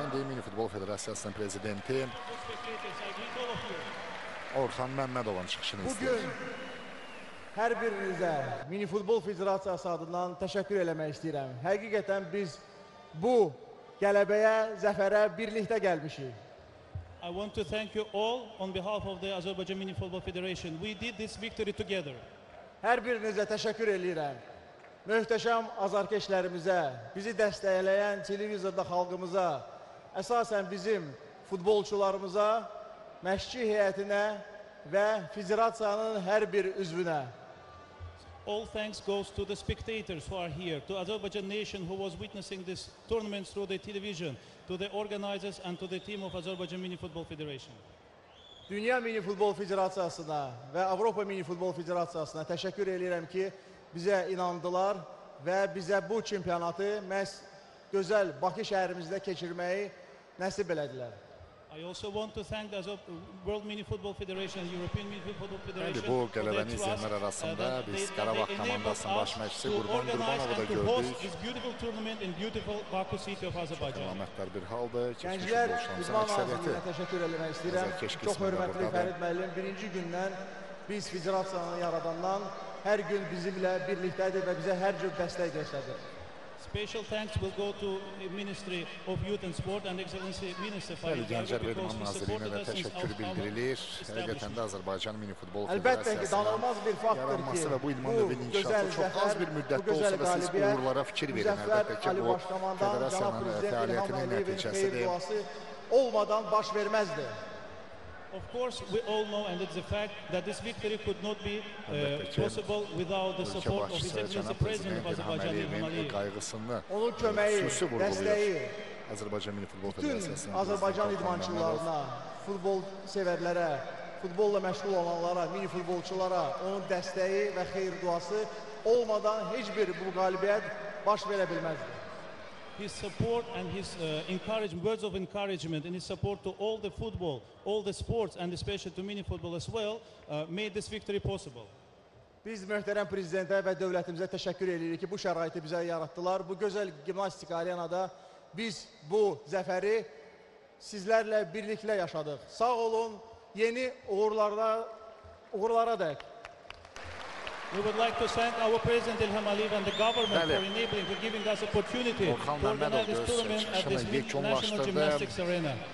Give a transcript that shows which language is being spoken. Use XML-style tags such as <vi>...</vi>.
<az>Mən Mini Futbol Federasiyasının prezidenti Orxan Məmmədovun çıxışını istəyir. Bugün hər birinizə Mini Futbol Federasiyası adından təşəkkür eləmək istəyirəm. Həqiqətən biz bu qələbəyə, zəfərə birlikdə gəlmişik.</az> <en>I want to thank you all on behalf of the Azerbaijan Mini Football Federation. We did this victory together.</en> <az>Hər birinizə təşəkkür eləyirəm. Möhtəşəm azarkeşlərimizə, bizi dəstəkləyən televizorda xalqımıza, əsasən bizim futbolçularımıza, məşqçi heyətinə və federasiyanın hər bir üzvünə.</az> <en>All thanks goes to the spectators who are here, to Azerbaijan nation who was witnessing this tournament through the television, to the organizers and to the team of Azerbaijan Mini Football Federation.</en> <az>Dünya Mini Futbol Federasiyasına və Avropa Mini Futbol Federasiyasına təşəkkür edirəm ki, bizə inandılar və bizə bu çempionatı məhz gözəl Bakı şəhərimizdə keçirməyi nəsib elədilər.</az> <en>I also want to thank the World Mini Football Federation and European Mini Football Federation.</en> <az>Bu qələbəni izləyənlər arasında biz Qarabağ komandasının baş məşqçisi Qurban Qurbanov'u da gördük.</az> <en>This beautiful tournament in beautiful Baku city of Azerbaijan.</en> <az>Əlamətlər bir haldır. Gənclər İdman Nazirliyinə təşəkkür eləmək istəyirəm. Çox hörmətli Fərid müəllim, birinci gündən biz federasiyanı yaradandan hər gün bizimlə birlikdədir və bizə hər cür dəstək göstərir.</az> <en>Special thanks will go to Ministry of Youth and Sport and Excellency Minister Farid</en> <az>Gənclər və İdman Nazirliyinə də təşəkkür bildirilir. Həqiqətən də Azərbaycan Mini Futbol Federasiyasının yaranması və bu idman növünün inkişafı çox az bir müddətdə olsa da siz uğurlara fikir verin. Əlbəttə ki, bu federasiyanın fəaliyyətinin nəticəsidir. Olmadan baş verməzdi.</az> <en>Of course, we all know, and it's a fact, that this victory could not be possible without the support of His Excellency President of Azerbaijan, İlham Aliyev.</en> <az>Onun köməyi, dəstəyi, Azərbaycan Mini Futbol bütün Federasiyasının Azərbaycan idmançılarına, futbol sevərlərə, futbolla məşğul olanlara, mini futbolçulara onun dəstəyi və xeyir duası olmadan heç bir bu qalibiyyət baş verə bilməzdi.</az> <en>His support and his words of encouragement and his support to all the football, all the sports and especially to mini football as well made this victory possible.</en> <az>Biz möhtərəm prezidentə və dövlətimizə təşəkkür edirik ki, bu şəraiti bizə yaratdılar. Bu gözəl gimnastik arenada biz bu zəfəri sizlərlə birliklə yaşadıq. Sağ olun, yeni uğurlara dək.</az> <en>We would like to thank our President İlham Aliyev and the government for enabling, for giving us opportunity to organize this tournament at this National Gymnastics Arena.</en>